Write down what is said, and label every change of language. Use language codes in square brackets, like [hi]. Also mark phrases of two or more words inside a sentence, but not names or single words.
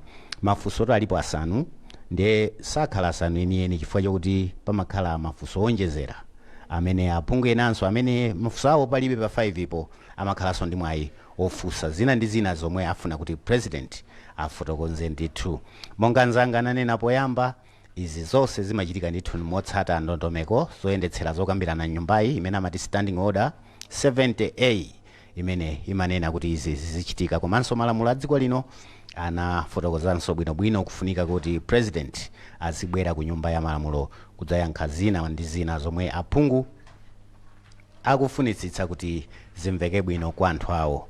[ny] Mafunso alipo asanu ndiye sakhala asanu enieni chifukwa chokuti pamakhala mafunso onjezera amene aphungu enanso amene mafunso awo palibe pa 5 ipo amakhalanso ndi mwayi ofunsa zina ndi zina zomwe afuna kuti president afotokoze ndithu. Monga nzanga ananena poyamba, izi zonse zimachitika ndithu motsata ndondomeko zoyendetsera zokambirana nyumbayi imene amati [en] standing order [ny] 70A imene imanena kuti izi zizichitika. Komanso malamulo a dziko lino anafotokozanso bwinobwino kufunika kuti president azibwera ku nyumba ya malamulo kudzayankha zina ndi zina zomwe aphungu akufunitsitsa kuti zimveke bwino kwa anthu awo.